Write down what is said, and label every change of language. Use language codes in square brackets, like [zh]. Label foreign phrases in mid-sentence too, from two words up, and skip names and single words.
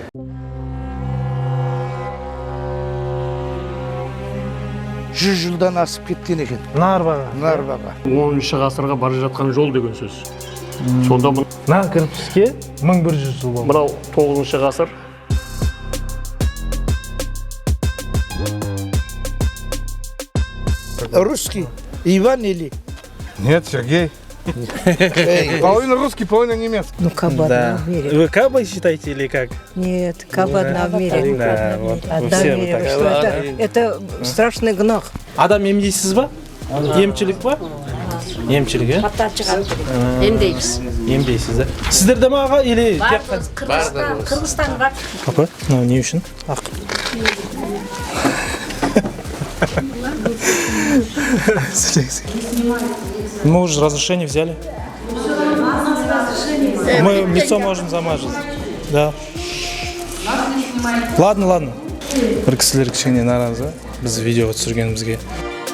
[kk] Жүз жылдан асып кеткен екен. Нарбаға. 10-шы ғасырға бара жатқан жол деген сөз. Сонда мына кірпішке 1100 жыл болды. Мынау 9-шы ғасыр. [ru] Русский? Иван или? Нет, Сергей. Половина русский, половина немецкий. Ну, Каба одна в мире. Вы Каба считаете или как? Нет, Каба одна в мире. Да, вот. Одна в мире. Это страшный гнах. [kk] Адам емдейсіз ба? Емшілік ба? Емшілік, е? Емдейміз. Емдейсіз, да? Сіздерде ма аға или? Қырғызстан бар. Папа, не үшін? Ақ. [ru] Мы уже разрешение взяли. Мы лицо можем замазать. Да. Ладно. [kk] Бір кісілер кішкене наразы. Біз видео түсіргенімізге.